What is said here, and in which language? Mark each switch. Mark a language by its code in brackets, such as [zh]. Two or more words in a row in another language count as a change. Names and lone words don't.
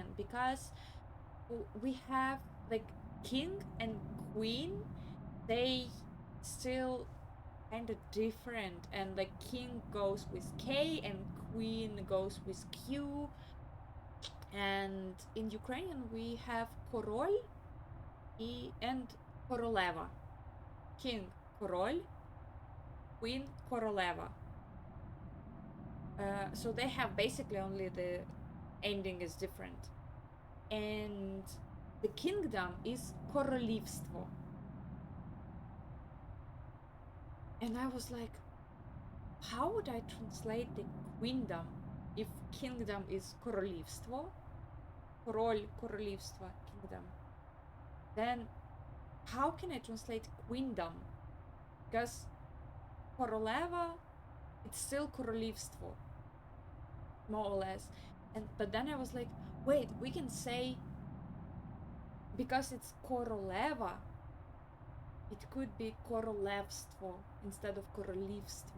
[en] Because we have like king and queen, they still kind of different, and like king goes with K and queen goes with Q, and in Ukrainian we have король and королева. King король, queen королева. So they have basically only the ending is different, and the kingdom is королівство. And I was like, how would I translate the queendom if kingdom is [uk] королівство, король, королівство, [en] kingdom? Then how can I translate queendom? Because королева, it's still королівство, more or less. But then I was like, wait, we can say, because it's королева, it could be королевство instead of королівство.